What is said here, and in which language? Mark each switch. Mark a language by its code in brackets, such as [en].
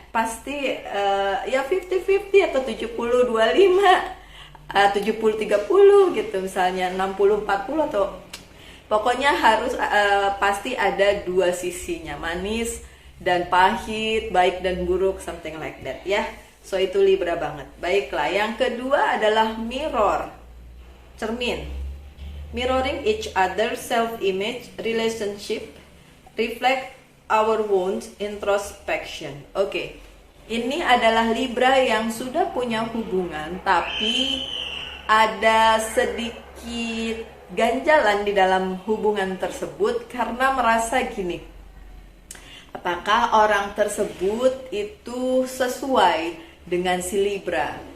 [id] Pasti ya 50-50 atau 70-25, 70-30 gitu misalnya, 60-40 atau pokoknya harus pasti ada dua sisinya, manis dan pahit, baik dan buruk, [en] something like that [id] ya. So itu Libra banget. Baiklah, yang kedua adalah mirror, cermin. [en] Mirroring each other, self-image, relationship, reflect our wounds, introspection. Oke. [id] Ini adalah Libra yang sudah punya hubungan tapi ada sedikit ganjalan di dalam hubungan tersebut karena merasa gini. Apakah orang tersebut itu sesuai dengan si Libra?